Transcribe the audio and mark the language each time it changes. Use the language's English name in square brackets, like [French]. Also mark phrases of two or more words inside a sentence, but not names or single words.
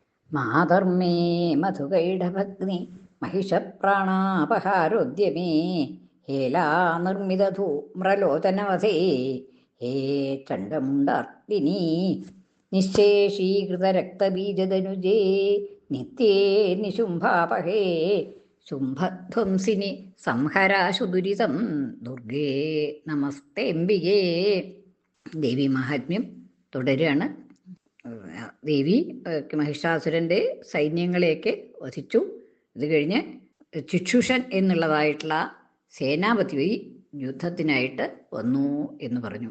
[Sanskrit] मातर्मे मधुकैटभघ्नि महिषप्राणापहारोद्यमे हेलानिर्मितधूम्रलोचनवधे हे चण्डमुण्डार्तिनी निःशेषीकृतरक्तबीजदनुजे नित्ये निशुम्भापहे शुम्भध्वंसिनि संहराशुदुरितं दुर्गे नमस्ते अम्बिके. [Malayalam] ദേവി മഹാത്മ്യം തുടരുകയാണ്. ദേവി മഹിഷാസുരൻ്റെ സൈന്യങ്ങളെയൊക്കെ വധിച്ചു. ഇത് കഴിഞ്ഞ് ചിക്ഷുഷൻ എന്നുള്ളതായിട്ടുള്ള സേനാപതി യുദ്ധത്തിനായിട്ട് വന്നു എന്ന് പറഞ്ഞു.